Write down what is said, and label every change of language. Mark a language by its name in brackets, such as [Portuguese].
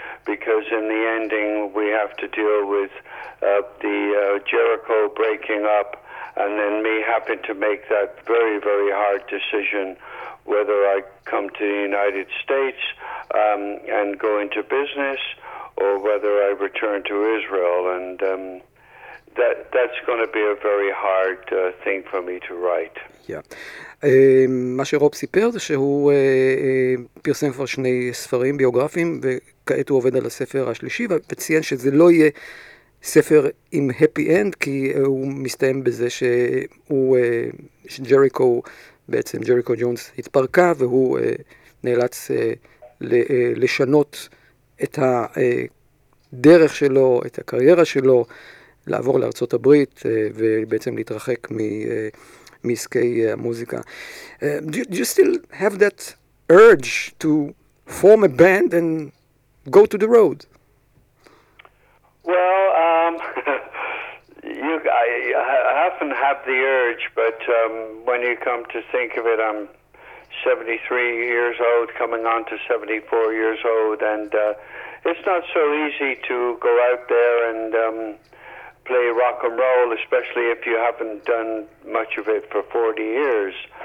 [English] Because in the ending, we have to deal with the Jericho breaking up, and then me having to make that very, very hard decision whether I come to the United States and go into business, or whether I return to Israel. And that's going to be a very hard thing for me to write. Yeah. [Hebrew] מה שרוב סיפר זה שהוא פרסם כבר שני ספרים ביוגרפיים, וכעת הוא עובד על הספר השלישי, וציין שזה לא יהיה ספר עם happy end, כי הוא מסתיים בזה שהוא, שג'ריקו, בעצם ג'ריקו ג'ונס התפרקה, והוא נאלץ לשנות את הדרך שלו, את הקריירה שלו, לעבור לארצות הברית, ובעצם להתרחק מעסקי המוזיקה. [English] Do you still have that urge to form a band and go to the road? Well, I often have the urge, but when you come to think of it, I'm 73 years old, coming on to 74 years old, and it's not so easy to go out there and play rock and roll, especially if you haven't done much of it for 40 years.